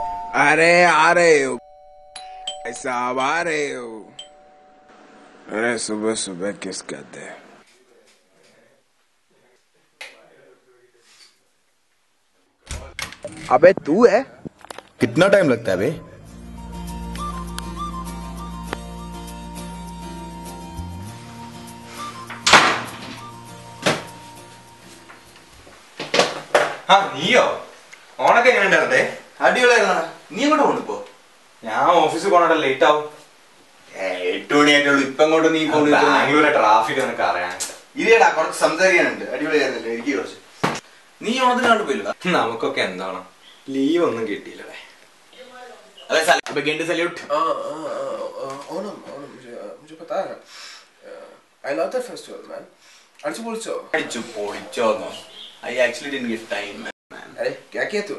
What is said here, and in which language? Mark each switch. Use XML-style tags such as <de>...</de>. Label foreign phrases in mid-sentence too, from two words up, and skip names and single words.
<hi>अरे आ रहे हो साहब, आ रहे हो। अरे सुबह सुबह किस कहते हैं। अबे तू है? कितना टाइम लगता है बे?</hi> <ml>നീയോ? ഓണൊക്കെ എങ്ങനെ ഉണ്ടായിരുന്നേ? അടിപൊളിയായിരുന്നാ. നീ എങ്ങോട്ട് പോണു ഇപ്പോ? ഞാൻ ഓഫീസിൽ പോകണ ലേറ്റ് ആവും. 8 മണിയായിട്ടുള്ളൂ. ഇപ്പൊ അങ്ങോട്ട് നീ പോണു? ബാംഗ്ലൂരെ ട്രാഫിക് നിനക്ക് അറിയാൻ. ഇതേടാ കുറച്ച് സംസാരിക്കാനുണ്ട്. അടിപൊളിയായിരുന്നല്ലേ? എനിക്ക് കുറച്ച്. നീ ഓണത്തിന് കണ്ടു പോയില്ല? നമുക്കൊക്കെ എന്താണ്, ലീവ് ഒന്നും കിട്ടിയില്ലേ.</ml> <hi>अरे साले सैल्यूट। ओनम मुझे पता है।</hi> <en>I love that festival, man. अड़चू पोलिचो I actually didn't get time, man.</en> <hi>अरे क्या किया तूने?</hi>